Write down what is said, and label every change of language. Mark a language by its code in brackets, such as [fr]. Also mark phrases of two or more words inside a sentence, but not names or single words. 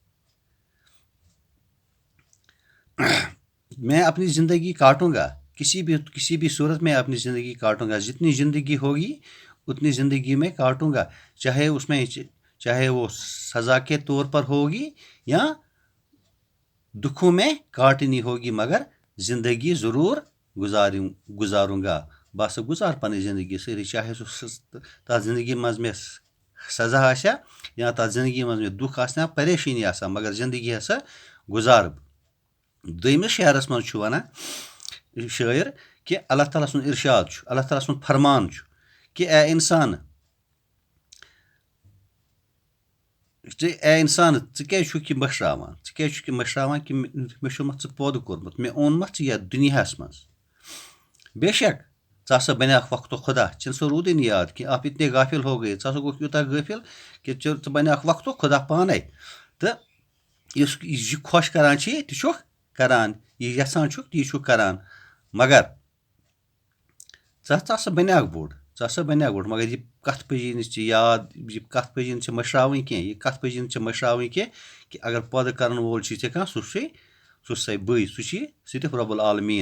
[ur] میں اپنی زندگی کاٹوں گا، کسی بھی صورت میں اپنی زندگی کاٹوں گا، جتنی زندگی ہوگی اتنی زندگی میں کاٹوں گا، چاہے وہ سزا کے طور پر ہوگی یا دکھوں میں کاٹنی ہوگی، مگر زندگی ضرور گزاروں گا۔ [ks] بس گزار پنی زندگی ساری، چاہے سہ زندگی مز میں سزا آسیا یا تر زندگی مز میں دکھ آسنا پریشانی آسا، مگر زندگی ہسا گزار۔ دویمس شعرس مز چھُ ونان شاعر کہ اللہ تعالیٰ سُنٛد ارشاد چھُ، اللہ تعالیٰ سُنٛد فرمان چھُ کہ اے انسان ژٕ کیٛازِ چھُکھ یہِ مٔشراوان کہ مےٚ چھُمتھ ژٕ پٲدٕ کوٚرمُت، مےٚ اوٚنمتھ ژٕ یتھ دُنیاہس منٛز، بے شک ژٕ ہسا بنیاکھ وقت خدا، ژےٚ سا روٗدٕے نہٕ یاد کہ [ur] آپ اتنے غافل ہو گئے، [ks] ژٕ ہسا گوٚکھ یوٗتاہ غٲفل کہ ژٕ بنیاکھ وقت خدا پانے، تہٕ یُس یہِ خۄش کران چھی تہِ چھُکھ کران، یہِ یژھان چھُکھ تی چھُکھ کران، مگر ژٕ ہسا بنیاکھ بوٚڑ، مگر یہِ کتھ پزی نہٕ ژےٚ یاد، یہِ کتھ پزی نہٕ ژےٚ مٔشراوٕنۍ کینٛہہ، یہِ کتھ پزی نہٕ ژےٚ مٔشراوٕنۍ کینٛہہ کہ اگر پٲدٕ کرن وول چھُے ژےٚ کانٛہہ سُہ چھُسے بٕے، سُہ چھی صرف رب العالمیٖن۔